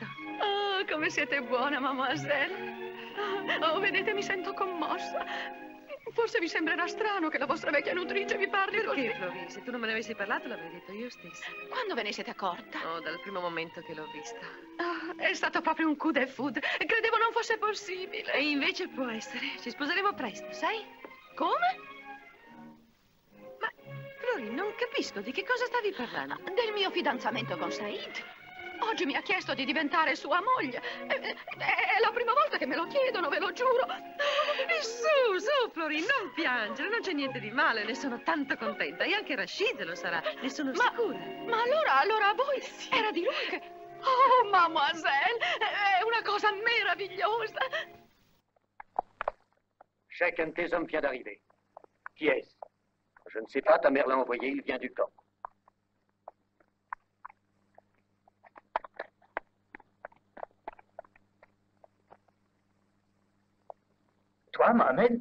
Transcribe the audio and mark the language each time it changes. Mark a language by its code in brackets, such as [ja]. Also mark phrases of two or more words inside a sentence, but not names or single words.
[it] Oh, come siete buona, mademoiselle. Oh, vedete, mi sento commossa. Forse vi sembrerà strano che la vostra vecchia nutrice vi parli così. Perché, Flori? Se tu non me ne avessi parlato, l'avrei detto io stessa. Quando ve ne siete accorta? Oh, dal primo momento che l'ho vista. Ah, è stato proprio un [fr] coup de foudre. [it] Credevo non fosse possibile. E invece può essere. Ci sposeremo presto, sai? Come? Ma, Flori, non capisco di che cosa stavi parlando. Del mio fidanzamento con Said. Oggi mi ha chiesto di diventare sua moglie. È la prima volta che me lo chiedono, ve lo giuro. Su, Flori, non piangere, non c'è niente di male, ne sono tanto contenta. E anche Rashid lo sarà, ne sono sicura. Ma allora a voi era di lui che... Oh, mademoiselle, è una cosa meravigliosa. [fr] Chacun de tes hommes vient d'arriver. Qui est-ce? Je ne sais pas, ta mère l'a envoyé, il vient du camp. Toi, Mohamed?